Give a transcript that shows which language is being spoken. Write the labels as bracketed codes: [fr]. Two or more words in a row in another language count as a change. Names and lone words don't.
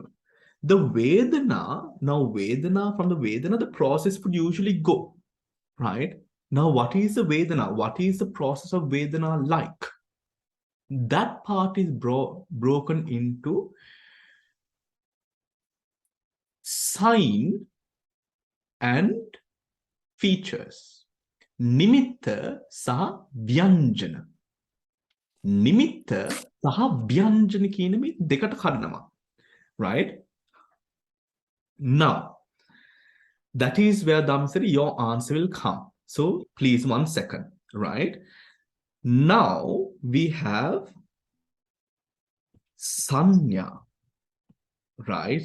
[en] The Vedana, now Vedana, from the Vedana, the process would usually go, right? Now, what is the Vedana? What is the process of Vedana like? That part is broken into sign and features. [si] නිමිත්ත සහ ව්‍යඤ්ජන. නිමිත්ත සහ ව්‍යඤ්ජන කියන මේ දෙකට කඩනවා. [en] Right? Now, that is where Damsari, your answer will come. So please, 1 second, right? Now we have Sanya, right?